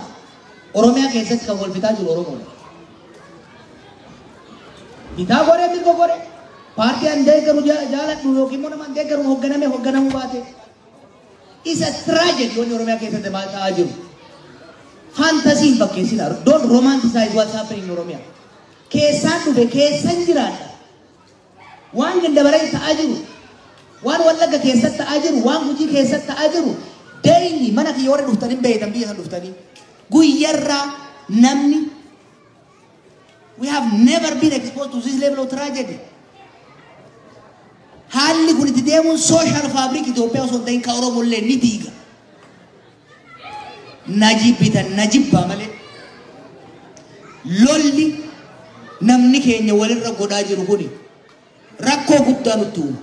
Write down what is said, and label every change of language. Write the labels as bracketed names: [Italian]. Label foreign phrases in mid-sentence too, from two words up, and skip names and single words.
[Oromo] Oromiyaa keessatti kan wal bitaa jiru Oromoodha. Bitaa godhee mirga godhee. Paartii an deeggaru jaaladhu yookiin immoo nama an deeggaru hoogganamuu baate. Isa tragedy wanni Oromiyaa keessatti ta'aa jiru. Fantasiin fakkeessinaa. [English] Don't romanticize what's happening in Oromiyaa. [Oromo] Keessaan dhufe keessan jiraadha. Waan gandabaree ta'aa jiru, waan Wallagga keessatti ta'aa jiru, waan Gujii keessatti ta'aa jiru, daily mana kiyya warra dhuftanii beeytan biyya san dhuftanii guyyarraa namni [English] we have never been exposed to this level of tragedy. [Oromo] Haalli kun itti deemuun [English] social fabric [Oromo] Itoophiyaa osoo ta'in ka Oromoo illee ni diiga. Najibbaa malee lolli namni keenya walirra godhaa jiru kuni rakkoo guddaa nutti uuma.